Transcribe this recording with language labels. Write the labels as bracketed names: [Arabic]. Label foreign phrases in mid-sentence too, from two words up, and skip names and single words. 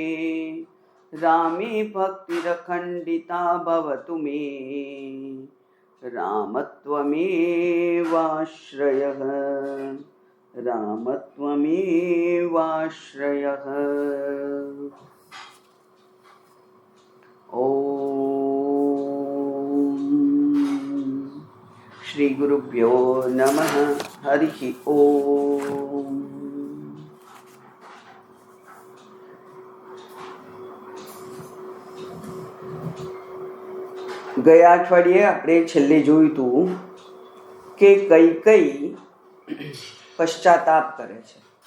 [Sanskrit] रामे भक्तिरखण्डिता भवतु मे रामत्वमेवाश्रयः रामत्वमेवाश्रयः। श्री गुरुभ्यो नमः। हरिः ओम। [Gujarati] ગયા અઠવાડિયે આપણે છેલ્લે જોયું હતું કે કૈકેયી પશ્ચાતાપ કરે છે